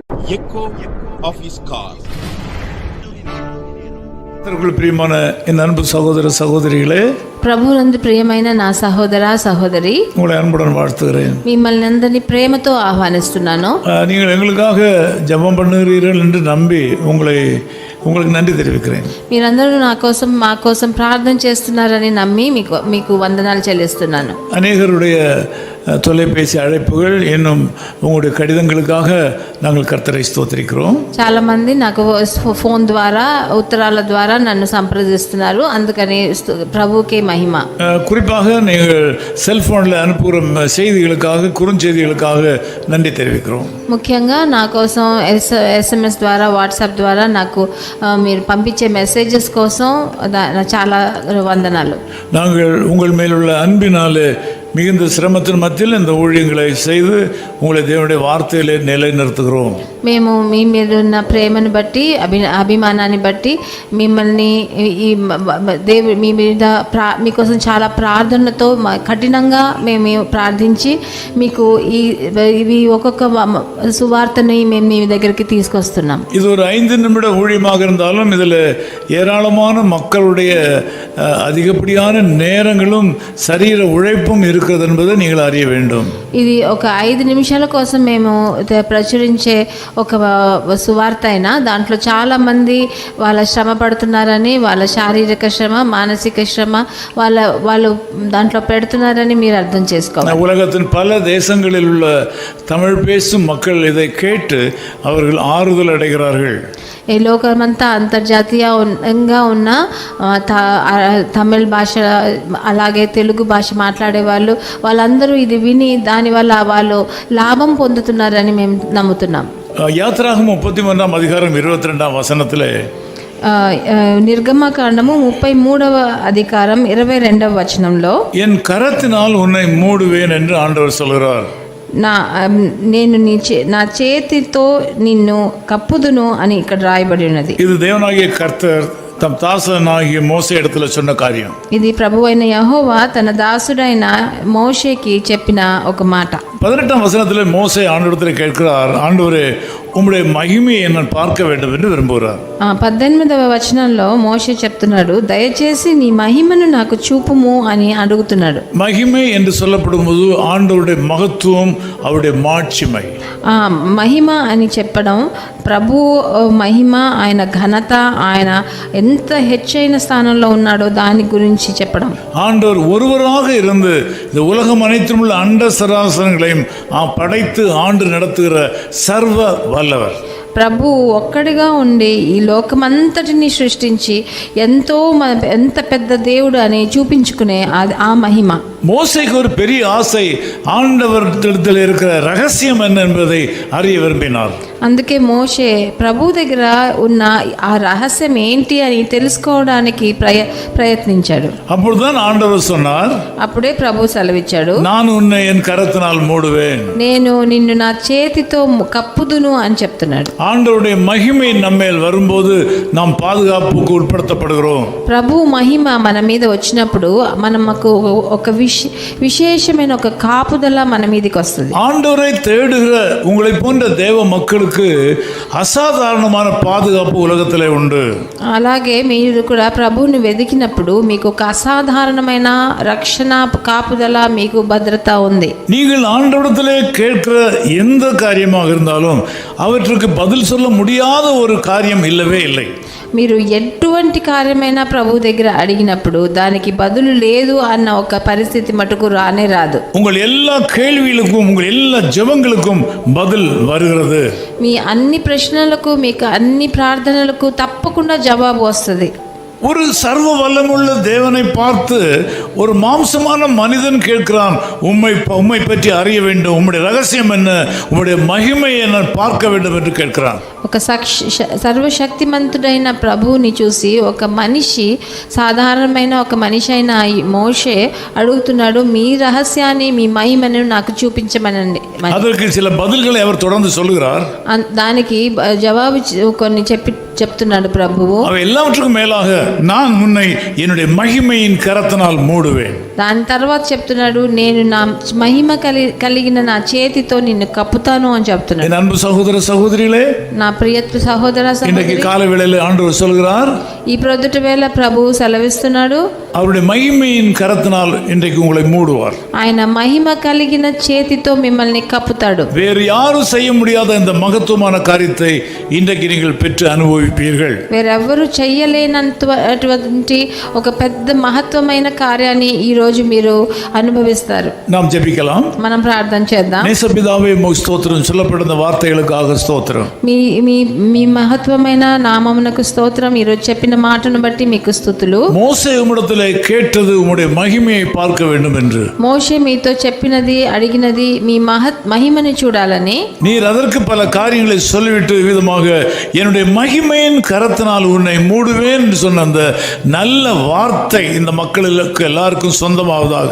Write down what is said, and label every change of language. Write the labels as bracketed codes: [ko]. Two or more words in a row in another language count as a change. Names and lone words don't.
[en] echo of his car. [ta] பிரியமான என் அன்பு சகோதர சகோதரிகளே, [te] ప్రభునందు ప్రియమైన నా సహోదర సహోదరి, [ta] உங்களை அன்புடன் வாழ்த்துகிறேன். [te] మిమ్మల్ని అందరినీ ప్రేమతో ఆహ్వానిస్తున్నాను. [ta] நீங்கள் எங்களுக்காக ஜெபம் பண்ணுகிறீர்கள் என்று நம்பி உங்களுக்கு நன்றி தெரிவிக்கிறேன். [te] మీరందరూ నా కోసం మా కోసం ప్రార్థన చేస్తున్నారని నమ్మి మీకు వందనాలు చెల్లిస్తున్నాను. [ta] அநேகருடைய தொலைபேசி அழைப்புகள் இன்னும் உங்களுடைய கடிதங்களுக்காக நாங்கள் கர்த்தரை ஸ்தோத்திரிக்கிறோம். [te] చాలా మంది నాకు ఫోన్ ద్వారా ఉత్తరాల ద్వారా నన్ను సంప్రదిస్తున్నారు. అందుకని ప్రభువుకే మహిమ. [ta] குறிப்பாக நீங்கள் செல்போனில் அனுப்புகிற செய்திகளுக்காக குறுஞ்செய்திகளுக்காக நன்றி தெரிவிக்கிறோம். [te] ముఖ్యంగా నా కోసం SMS ద్వారా వాట్సాప్ ద్వారా నాకు మీరు పంపించే మెసేజెస్ కోసం చాలా వందనాలు. [ta] நாங்கள் உங்கள் மேலுள்ள அன்பினாலே மிகுந்த சிரமத்தின் மத்தியில் இந்த ஊழியங்களை செய்து உங்களை தேவனுடைய வார்த்தையிலே நிலைநிறுத்துகிறோம். [te] మేము మీ మీద ఉన్న ప్రేమను బట్టి అభిమానాన్ని బట్టి మిమ్మల్ని ఈ మీ మీద మీకోసం చాలా ప్రార్థనతో కఠినంగా మేము ప్రార్థించి మీకు ఇవి ఒక్కొక్క సువార్తని మేము మీ దగ్గరికి తీసుకొస్తున్నాం. [ta] இது ஒரு 5 நிமிட ஊழியமாக இருந்தாலும் இதில் ஏராளமான மக்களுடைய அதிகப்படியான நேரங்களும் சரீர உழைப்பும் இருக்கிறது என்பதை நீங்கள் அறிய வேண்டும். [te] ఇది ఒక 5 నిమిషాల కోసం మేము ప్రచురించే ఒక సువార్త అయినా దాంట్లో చాలా మంది వాళ్ళ శ్రమ పడుతున్నారని, వాళ్ళ శారీరక శ్రమ, మానసిక శ్రమ వాళ్ళు దాంట్లో పెడుతున్నారని మీరు అర్థం చేసుకోవాలి. [ta] உலகத்தின் பல தேசங்களில் உள்ள தமிழ் பேசும் மக்கள் இதை கேட்டு அவர்கள் ஆறுதல் அடைகிறார்கள். [te] ఈ లోకమంతా అంతర్జాతీయంగా ఉన్న తమిళ భాష అలాగే తెలుగు భాష మాట్లాడే వాళ్ళందరూ ఇది విని దానివల్ల వాళ్ళు లాభం పొందుతున్నారని మేము నమ్ముతున్నాం. [ta] யாத்திராகமம் 33ஆம் அதிகாரம் 22ஆம் வசனத்திலே [te] నిర్గమకాండము 33వ అధికారం 22వ వచనంలో [ta] என் கரத்தினால் உன்னை மூடுவேன் என்று ஆண்டவர் சொல்கிறார். [te] నేను నా చేతితో నిన్ను కప్పుదును అని ఇక్కడ రాయబడి ఉన్నది. [ta] இது தேவனாகிய கர்த்தர் தம் தாசனாகிய மோசே இடத்துல சொன்ன காரியம். [te] ఇది ప్రభువైన యెహోవా తన దాసుడైన మోషేకి చెప్పిన ఒక మాట. [ta] 18ஆம் வசனத்திலே மோசே ஆண்டவரிடத்தில் கேட்கிறார், ஆண்டவரே உம்முடைய மகிமையை நான் பார்க்க வேண்டும் என்று விரும்புகிறார். [te] 18వ వచనంలో మోషే చెప్తున్నాడు, దయచేసి నీ మహిమను నాకు చూపుము అని అడుగుతున్నాడు. [ta] மகிமை என்று சொல்லப்படும்போது ஆண்டவருடைய மகத்துவம், அவருடைய மாட்சிமை. [te] మహిమ అని చెప్పడం ప్రభు మహిమ, ఆయన ఘనత, ఆయన ఎంత హెచ్చైన స్థానంలో ఉన్నాడో దాని గురించి చెప్పడం. [ta] ஆண்டவர் ஒருவராக இருந்து இந்த உலகம் அனைத்தும் உள்ள அண்ட சராசரங்களையும் படைத்து ஆண்டு நடத்துகிற சர்வ வல்லவர். [te] ప్రభు ఒక్కడిగా ఉండి ఈ లోకమంతటిని సృష్టించి ఎంత పెద్ద దేవుడు అని చూపించుకునే ఆ మహిమ. [ta] மோசேக்கு ஒரு பெரிய ஆசை, ஆண்டவரிடத்தில் இருக்கிற ரகசியம் என்ன என்பதை அறிய விரும்பினார். [te] అందుకే మోషే ప్రభు దగ్గర ఉన్న ఆ రహస్యం ఏంటి అని తెలుసుకోవడానికి ప్రయత్నించాడు. [ta] அப்பொழுதுதான் ஆண்டவர் சொன்னார், [te] అప్పుడే ప్రభు సెలవిచ్చాడు, [ta] நான் உன்னை என் கரத்தினால் மூடுவேன், [te] నేను నిన్ను నా చేతితో కప్పుదును అని చెప్తున్నాడు. [ta] ஆண்டவருடைய மகிமை நம்மேல் வரும்போது நாம் பாதுகாப்புக்கு உட்படுத்தப்படுகிறோம். [te] ప్రభు మహిమ మన మీద వచ్చినప్పుడు మనకు ఒక విశేషమైన ఒక కాపుదల మన మీదకి వస్తుంది. [ta] ஆண்டவரை தேடுகிற உங்களை போன்ற தேவ மக்களுக்கு అసాధారణమైన பாதுகாப்பு உலகத்திலே உண்டு. [te] అలాగే మీరు కూడా ప్రభువుని వెతికినప్పుడు మీకు ఒక అసాధారణమైన రక్షణ, కాపుదల, మీకు భద్రత ఉంది. [ta] நீங்கள் ஆண்டவரிடத்திலே கேட்கிற எந்த காரியமாக இருந்தாலும் அவற்றுக்கு பதில் சொல்ல முடியாத ஒரு காரியம் இல்லவே இல்லை. [te] మీరు ఎటువంటి కార్యమైనా ప్రభు దగ్గర అడిగినప్పుడు దానికి బదులు లేదు అన్న ఒక పరిస్థితి మటుకు రానే రాదు. [ta] உங்கள் எல்லா கேள்விகளுக்கும், உங்கள் எல்லா ஜெபங்களுக்கும் பதில் வருகிறது. [te] మీ అన్ని ప్రశ్నలకు, మీకు అన్ని ప్రార్థనలకు తప్పకుండా జవాబు వస్తుంది. [ta] ஒரு சர்வ வல்லமுள்ள தேவனை பார்த்து ஒரு மாம்சமான மனிதன் கேட்கிறான், உம்மை பற்றி அறிய வேண்டும், உம்முடைய ரகசியம் என்ன, உம்முடைய மகிமை என்ன பார்க்க வேண்டும் என்று கேட்கிறான். [te] ఒక సర్వశక్తిమంతుడైన ప్రభువుని చూసి ఒక మనిషి, సాధారణమైన ఒక మనిషి అయిన మోషే అడుగుతున్నాడు, మీ రహస్యాన్ని, మీ మహిమను నాకు చూపించమనండి. [ta] அதற்கு சில பதில்களை அவர் தொடர்ந்து சொல்கிறார். [te] దానికి జవాబు కొన్ని చెప్తున్నాడు ప్రభువు. [ta] అవి எல்லாவற்றுக்கும் மேலாக நான் உன்னை என்னுடைய மகிமையின் கரத்தினால் மூடுவேன். [te] దాని తర్వాత చెప్తున్నాడు, నేను నా మహిమ కలిగిన నా చేతితో నిన్ను కప్పుతాను అని చెప్తున్నాడు. [ta] என் அன்பு சகோதர சகோதரிகளே, [te] నా ప్రియ సహోదర [ta] இன்றைக்கு [te] సహోదరి, [ta] காலை வேளையில் ஆண்டவர் சொல்கிறார், [te] ఈ ప్రొద్దుట వేళ ప్రభువు సెలవిస్తున్నాడు, [ta] அவருடைய மகிமையின் கரத்தினால் இன்றைக்கு உங்களை மூடுவார். [te] ఆయన మహిమ కలిగిన చేతితో మిమ్మల్ని కప్పుతాడు. [ta] வேறு யாரும் செய்ய முடியாத இந்த மகத்துவமான காரியத்தை இன்றைக்கு நீங்கள் பெற்று அனுபவிப்பீர்கள். [te] వేరెవ్వరూ చెయ్యలేనంటువంటి ఒక పెద్ద మహత్వమైన కార్యాన్ని ఈ రోజు మీరు అనుభవిస్తారు. [ta] நாம் ஜெபிக்கலாம். [te] మనం ప్రార్థన చేద్దాం. [ta] நேசபிதாவே உமக்கு ஸ்தோத்திரம். சொல்லப்படுற வார்த்தைகளுக்காக ஸ்தோத்திரம். [te] మీ మీ మీ మహత్వమైన నామమునకు స్తోత్రం. ఈ రోజు చెప్పిన మాటను బట్టి మీకు స్తుతులు. [ta] மோசே உம்மிடத்திலே கேட்டது உம்முடைய மகிமையை பார்க்க வேண்டும் என்று. [te] మోషే మీతో చెప్పినది, అడిగినది మీ మహిమని చూడాలని. [ta] நீர் அதற்கு பல காரியங்களை சொல்லிவிட்டு விதமாக என்னுடைய மகிமையின் கரத்தினால் உன்னை மூடுவேன் என்று சொன்ன அந்த நல்ல வார்த்தை இந்த மக்களுக்கு எல்லாருக்கும் சொந்தமாவதாக.